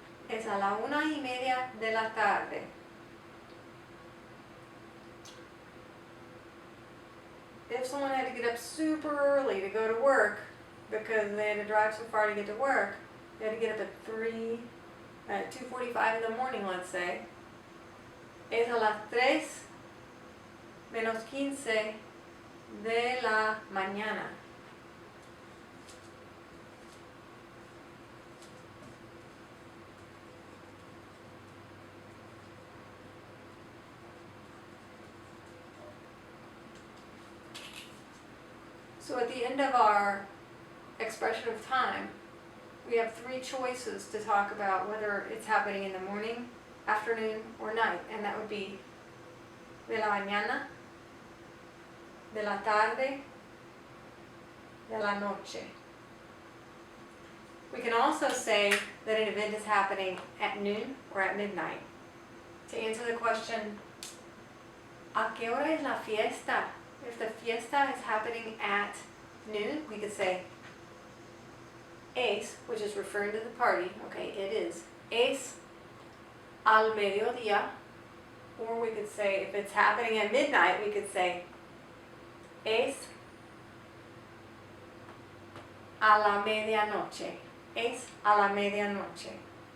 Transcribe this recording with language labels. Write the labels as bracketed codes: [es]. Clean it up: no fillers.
[es] Es a la 1:30 de la tarde. [en] If someone had to get up super early to go to work because they had to drive so far to get to work, they had to get up at 2:45 in the morning, let's say. [es] Es a las 3 menos 15 de la mañana. [en] So at the end of our expression of time, we have 3 choices to talk about whether it's happening in the morning, afternoon, or night, and that would be [es] de la mañana, de la tarde, de la noche. [en] We can also say that an event is happening at noon or at midnight. To answer the question, [es] ¿a qué hora es la fiesta? [en] If the fiesta is happening at noon, we could say es, which is referring to the party, okay, it is, [es] es al mediodía, [en] or we could say, if it's happening at midnight, we could say [es] es a la medianoche, [en] es a la medianoche.